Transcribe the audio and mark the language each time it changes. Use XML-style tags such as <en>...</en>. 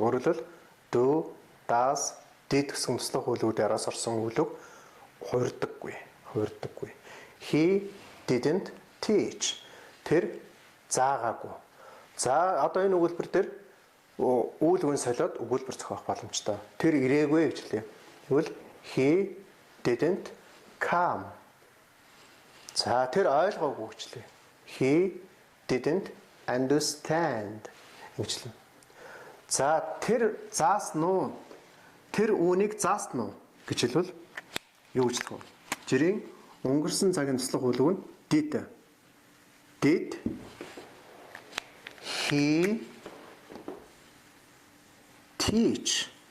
<mn>Өөрөөр хэлбэл do, does, did гэсэн туслах өгүүлбэрүүд араас орсон өгүүлбэг хуурдаггүй.</mn> <en>He didn't teach.</en> <mn>Тэр заагаагүй. За одоо энэ өгүүлбэр дээр үүлгэн солиод өгүүлбэр зохиох боломжтой. Тэр ирээгүй гэж хэлье.</mn> <en>Тэгвэл he didn't come.</en> <mn>За тэр ойлгоогүй гэжлээ.</mn> <en>He didn't understand гэжлээ.</en> <mn>За тэр заасан уу? Тэр үүнийг заасан уу гэж хэлвэл юу гэж хэлэх вэ? Жирийн өнгөрсөн цагийн туслах өгүүлбэр нь did.</mn> <en>Did he teach?</en>